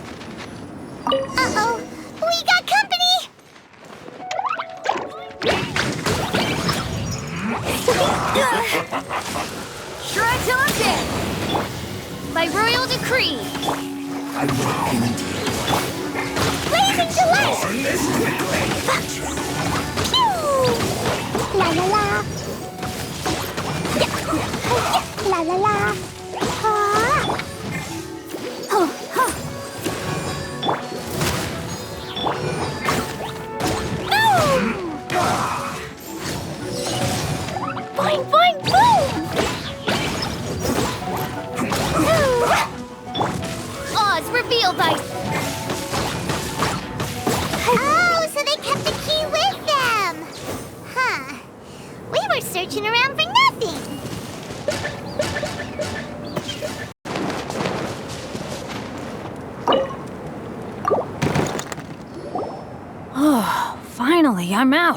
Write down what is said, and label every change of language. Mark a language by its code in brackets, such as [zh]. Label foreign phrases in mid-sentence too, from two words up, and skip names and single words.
[en] Uh-oh! We got company! Try till I'm dead! By royal decree! Blazing delight! La la la! La la la! Boing, boing, boom! Oz revealed by... Oh, so they kept the key with them! Huh. We were searching around for nothing! Oh, finally, I'm out.